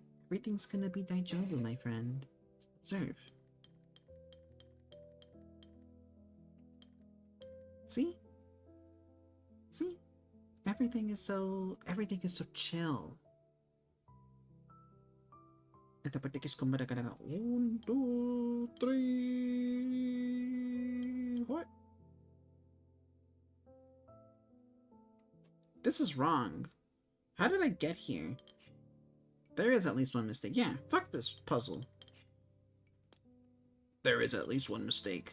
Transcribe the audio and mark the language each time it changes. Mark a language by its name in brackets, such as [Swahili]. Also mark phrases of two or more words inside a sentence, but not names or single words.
[English] Everything's gonna be daijobu, my friend. Observe. See? See? Everything is so chill. [Filipino] Ito patikis kumbara ka na. [English] 1, 2, 3. What? This is wrong. How did I get here? There is at least one mistake. Yeah, fuck this puzzle. There is at least one mistake.